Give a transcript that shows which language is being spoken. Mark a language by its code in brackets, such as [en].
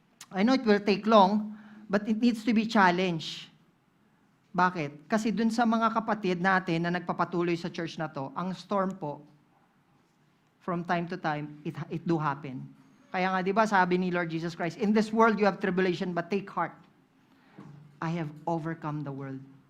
[en] I know it will take long, but it needs to be challenged. [tl] Bakit? Kasi dun sa mga kapatid natin na nagpapatuloy sa church na to, ang storm po, [en] from time to time, it do happen. [tl] Kaya nga, di ba, sabi ni [en] Lord Jesus Christ, in this world you have tribulation, but take heart. I have overcome the world.